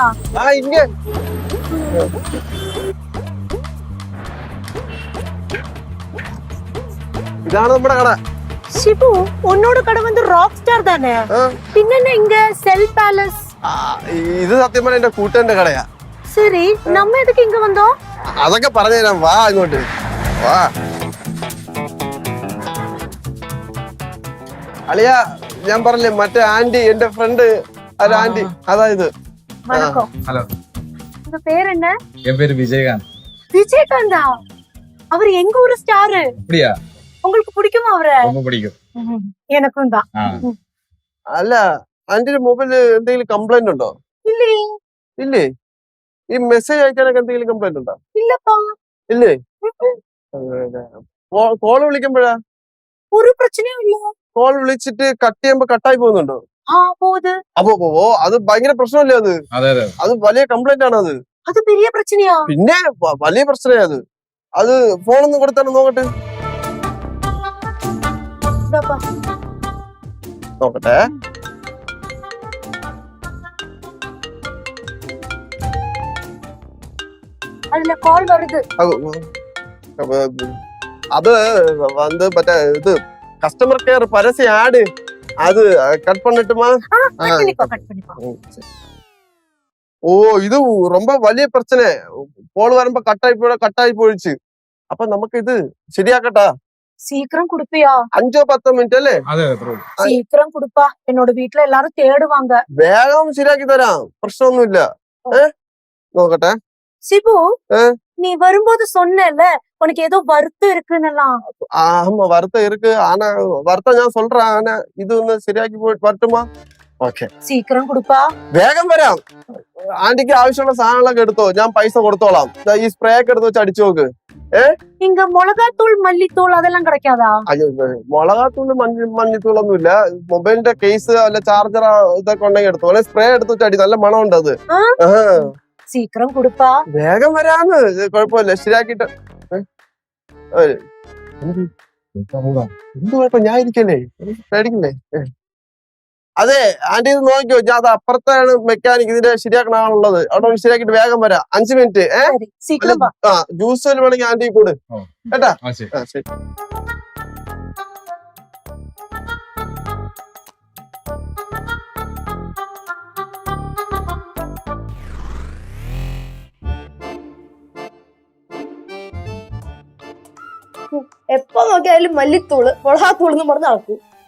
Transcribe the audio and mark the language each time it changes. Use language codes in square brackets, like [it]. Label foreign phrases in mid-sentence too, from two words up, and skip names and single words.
[ml] ഇങ്ങ ഇതാണ് നമ്മുടെ കട. [ta] சிபு, உன்னோட கடை வந்து ராக் ஸ்டார் தானே, பின்ன இங்க செல் பேலஸ்? [ml] ഇത് സത്യം പറഞ്ഞ എന്റെ കൂട്ടുകാരന്റെ കടയാ. [ta] சரி, நம்ம எதுக்கு இங்க வந்தோம்? [ml] അതൊക്കെ പറഞ്ഞുതരാം, വാ അങ്ങോട്ട് വാ. അളിയ, ഞാൻ പറഞ്ഞില്ലേ മറ്റേ ആന്റി, എന്റെ ഫ്രണ്ട് ഒരു ആന്റി, അതായത്. [ta] வணக்கம். ஹலோ, உங்க பேர் என்ன? என் பேரு விஜயகாந்த். விஜயகாந்தா? அவர் எங்க ஊரு ஸ்டாரு. அப்படியா? உங்களுக்கு பிடிக்குமா அவரை? ரொம்ப பிடிக்கும். எனக்கும் தான். [ml] അല്ല, ആന്റിയുടെ മൊബൈലിൽ എന്തെങ്കിലും കംപ്ലൈന്റ് ഉണ്ടോ? [ta] இல்லையே. [ml] ഇല്ലേ? ഈ മെസ്സേജ് അയക്കാനൊക്കെ എന്തെങ്കിലും കംപ്ലൈന്റ് ഉണ്ടോ? [ta] இல்லப்பா. [ml] ഇല്ലേ? കോള് വിളിക്കുമ്പോഴാ? [ta] ஒரு பிரச்சனையும் இல்ல. [ml] കോൾ വിളിച്ചിട്ട് കട്ട് ചെയ്യുമ്പോ കട്ടായി പോകുന്നുണ്ടോ? [ta] போகுது. [ml] അപ്പൊ അത് ഭയങ്കര പ്രശ്നമല്ലേ? അത് വലിയ കംപ്ലൈന്റ് ആണ്. [ta] அது பெரிய பிரச்சனையா? [ml] പിന്നെ വലിയ പ്രശ്നമാണ് അത് ഫോണൊന്നും കൊടുത്താലും നോക്കട്ടെ. നോക്കട്ടെ. [ta] அதுல கால் வருது. [ml] അത് வந்து മറ്റേ ഇത് [en] customer care [ml] പരസ്യ ആഡ്, അത് കട്ട് பண்ணிட்டுமா? [ta] கட் பண்ணிக்கோ. ஓ இது ரொம்ப വലിയ பிரச்சனை கோல் வருമ്പോ கட்டாயி போயிடுச்சு [ml] അപ്പൊ നമുക്ക് ഇത് ശരിയാക്കട്ടാ [ta] சீக்கிரம் கொடுப்பியா [ml] 5-10 മിനിറ്റ് അല്ലേ അതെ ബ്രോ [ta] சீக்கிரம் கொடுப்பா என்னோட வீட்ல எல்லாரும் தேடுவாங்க [ml] വേഗം ശരിയാക്കി തരാം പ്രശ്നമൊന്നുമില്ല നോക്കട്ടെ [ta] சிபு ஆ? நீ வரும்போது சொன்னேல்ல உனக்கு ஏதோ வருத்தம் இருக்குன்னெல்லாம் ஆமா வருத்தம் இருக்கு ஆனா வருத்தம் ഞാൻ சொல்றேன் ஆனா [ml] ഇത് ഒന്ന് ശരിയാക്കി പോയിട്ട് പറ്റുമോ ഓക്കെ [ta] சீக்கிரம் கொடுப்பா [ml] വേഗം വരാം ആന്റിക്ക് ആവശ്യമുള്ള സാധനങ്ങളൊക്കെ എടുത്തോ ഞാൻ പൈസ കൊടുത്തോളാം ദാ ഈ സ്പ്രേ ഒക്കെ എടുത്ത് വെച്ച് അടിച്ചു നോക്ക് [ta] இங்க மிளகாத்தூள் மல்லித்தூள் அதெல்லாம் கிடைக்காதா [ml] അയ്യോ മുളകാത്തൂള് മഞ്ഞത്തൂളൊന്നും ഇല്ല മൊബൈലിന്റെ കേസ് അല്ല ചാർജർ ഇതൊക്കെ ഉണ്ടെങ്കിൽ എടുത്തോ അല്ലെ സ്പ്രേ എടുത്ത് വെച്ച് അടി നല്ല മണമുണ്ട് അത് ആ? ആഹാ. [ta] சீக்கிரம் கொடுப்பா [ml] വേഗം വരാന്ന് ഇത് കുഴപ്പമില്ല ശരിയാക്കിട്ട് എന്ത് കുഴപ്പം ഞാൻ ഇരിക്കല്ലേ പേടിക്കല്ലേ അതെ ആന്റി ഇത് നോക്കിയോ ഞാൻ അത് അപ്പുറത്താണ് മെക്കാനിക് ഇതിന്റെ ശരിയാക്കണാണുള്ളത് അവിടെ ഒന്ന് ശരിയാക്കിട്ട് വേഗം വരാം 5 മിനിറ്റ് [ta] சரி சீக்கிரம் வா [ml] ആ ജ്യൂസ് വേണമെങ്കിൽ ആന്റി കൂട് ഓ. കേട്ടാ ആ ശരി ആ ശരി എപ്പോ നോക്കിയാലും മല്ലിത്തൂള് മുളകാത്തൂളെന്ന് പറഞ്ഞ് നടക്കും.